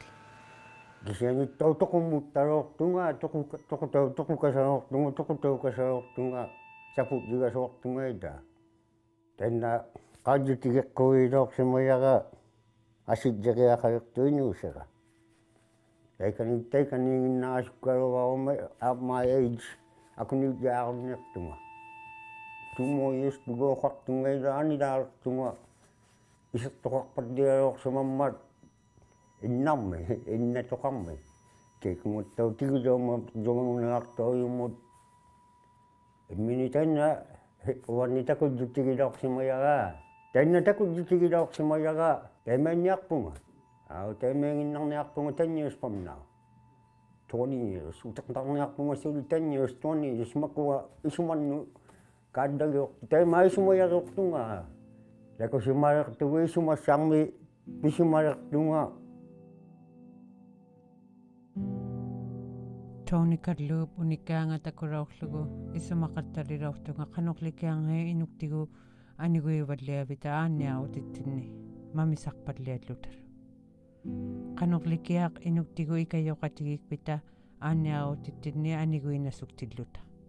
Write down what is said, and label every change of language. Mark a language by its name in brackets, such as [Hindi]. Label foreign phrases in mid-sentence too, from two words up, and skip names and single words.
[Inuktitut] kisianittau toqummuttaroortunga toqutaukasaroortunga saputligasoortungaita tanna qaajutigeqquiiloorsimayaga asitjeriaqalertuinuusera taikaniinginnaasukkaluaruma [English] at my age [Inuktitut] akuniutjaarunertunga [English] 2 more years to go [Inuktitut] qartungaila anilaalertunga isertoqarpatlialoorsimammat innarmi innatoqarmi keikumuttau tigilooma jongunaartoojumut imminitanna uanni takujjutigiloorsimayaga tanna takujjutigiloorsimayaga taimaanniarpunga taimaanginnarniarpunga [English] 10 years from now 20 years [Inuktitut] utaqtarniarpunga suli [English] 10 years 20 years [Inuktitut] makua isumannu kaaddagior taimaisumayageortunga lakusimalertugu isumassarmi pisimalertunga Tawnikalluup unikaangatakuraullugu isumaqattalilortunga qanuqlikiangai inuktigu aniguivalliavita aanniarutittinni mamisarpalliallutar qanuqlikiaq inuktigu ikayoqatigikpita aanniarutittinni aniguinassuktilluta